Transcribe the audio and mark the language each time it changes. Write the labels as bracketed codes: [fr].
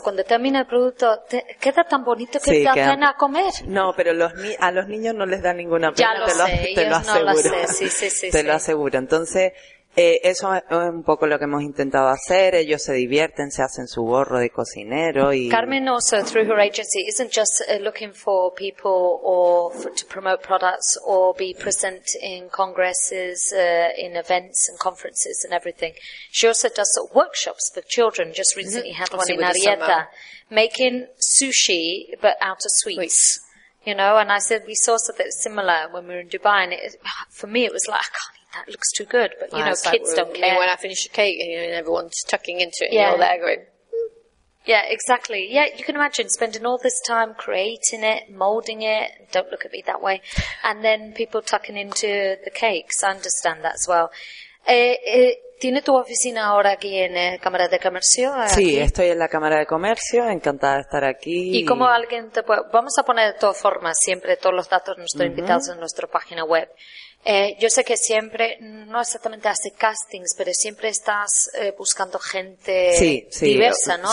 [es] Cuando termina el producto, queda tan bonito que te da pena comer. No, pero a los niños no les da ninguna pena. Ya lo Te lo aseguro. Entonces, eso es un poco lo que hemos intentado hacer. Ellos se divierten, se hacen su gorro de cocinero y... [en] Carmen also, through her agency, isn't just looking for people or to promote products or be present in congresses, in events and conferences and everything. She also does workshops for children. Just recently had one in Arrieta. Making sushi, but out of sweets. You know, and I said, we saw something similar when we were in Dubai. And for me, it was like, I can't. That looks too good, but you know, kids don't care. And when I finish a cake, you know, and everyone's tucking into it, and they're going, Yeah, exactly. Yeah, you can imagine spending all this time creating it, molding it, don't look at me that way, and then people tucking into the cakes. I understand that as well. [es] ¿Tiene tu oficina ahora aquí en Cámara de Comercio? Sí, estoy en la Cámara de Comercio, encantada de estar aquí. ¿Y cómo alguien te puede...? Vamos a poner de todas formas siempre todos los datos de nuestros invitados en nuestra página web. Yo sé que siempre, no exactamente hace castings, pero siempre estás buscando gente diversa, ¿no?